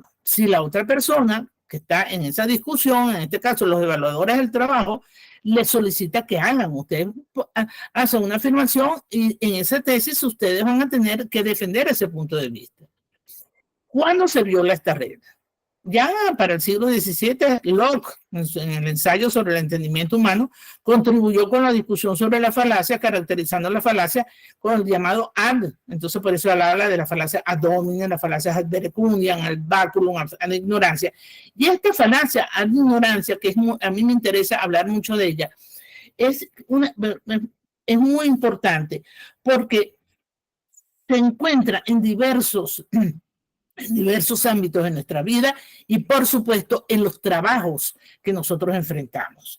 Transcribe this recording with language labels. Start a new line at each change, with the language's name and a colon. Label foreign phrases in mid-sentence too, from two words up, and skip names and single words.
Spanish: Si la otra persona que está en esa discusión, en este caso los evaluadores del trabajo, le solicita que hagan, ustedes hacen una afirmación y en esa tesis ustedes van a tener que defender ese punto de vista. ¿Cuándo se viola esta regla? Ya para el siglo XVII, Locke, en el ensayo sobre el entendimiento humano, contribuyó con la discusión sobre la falacia, caracterizando la falacia con el llamado ad. Entonces, por eso habla de la falacia
Latin: ad hominem,
Spanish: la falacia
Latin: ad verecundiam,
Spanish: al baculum, a la ignorancia. Y esta falacia ad ignorancia, que a mí me interesa hablar mucho de ella, es muy importante porque se encuentra en diversos ámbitos de nuestra vida y, por supuesto, en los trabajos que nosotros enfrentamos.